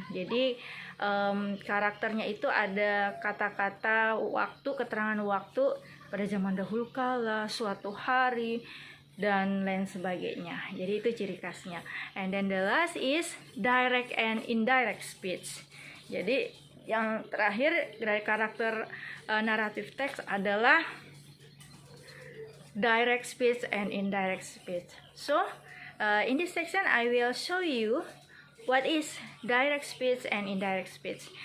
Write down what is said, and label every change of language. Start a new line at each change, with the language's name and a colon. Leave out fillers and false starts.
Indonesian: Jadi karakternya itu ada kata-kata waktu, keterangan waktu pada zaman dahulu kala, suatu hari, dan lain sebagainya. Jadi itu ciri khasnya.
English: And then the last is direct and indirect speech.
Indonesian: Jadi yang terakhir dari karakter narrative text adalah direct speech and indirect speech.
English: So in this section I will show you what is direct speech and indirect speech.